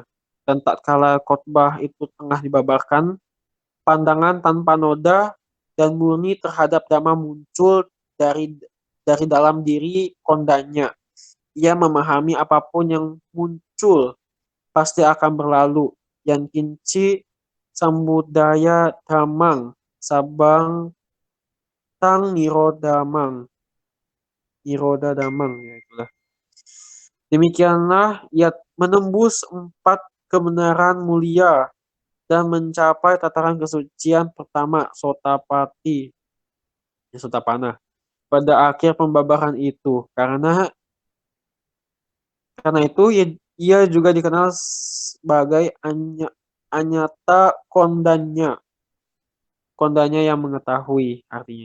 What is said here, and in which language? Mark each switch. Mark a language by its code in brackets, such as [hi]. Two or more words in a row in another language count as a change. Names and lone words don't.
[id] Dan tak kala khotbah itu tengah dibabarkan, pandangan tanpa noda dan murni terhadap dhamma muncul dari dari dalam diri kondanya. Ia memahami apapun yang muncul pasti akan berlalu. [pi] Yang kinci samudaya damang sabang tang niroda damang [id] ya itulah. Demikianlah ia menembus 4 kebenaran mulia dan mencapai tataran kesucian pertama Sotapati, ya, Sotapana, pada akhir pembabaran itu. Karena itu ia juga dikenal sebagai Anyata Kondanya, Kondanya yang mengetahui artinya.